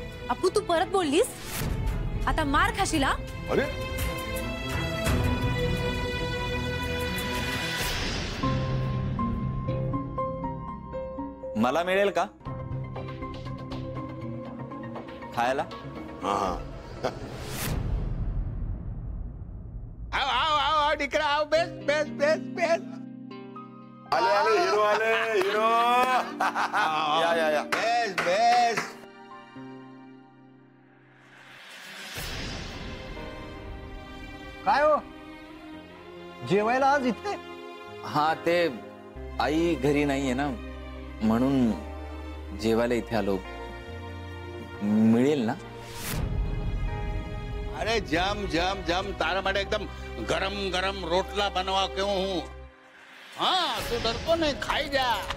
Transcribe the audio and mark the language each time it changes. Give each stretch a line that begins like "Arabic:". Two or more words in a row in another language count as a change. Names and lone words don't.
Marathi: अपू, तू परत बोललीस, आता मार खाशील. अरे मला मिळेल का खायला?
Gujarati: આવ આવ આવ આવ દીકરા આવ, બેસ બેસ બેસ બેસ.
Marathi: आले आले हिरो, आले हिरो. या या या.
Gujarati: બેસ બેસ.
Marathi: काय हो, जेवायला आज इथे? हा, ते आई घरी नाहीये ना, म्हणून जेवायला इथे आलो. मिळेल ना?
Gujarati: અરે જમ જમ જમ, તારા માટે એકદમ ગરમ ગરમ રોટલા બનવા કેવું હું. હા, તું ડરતો નહીં, ખાઈ જા.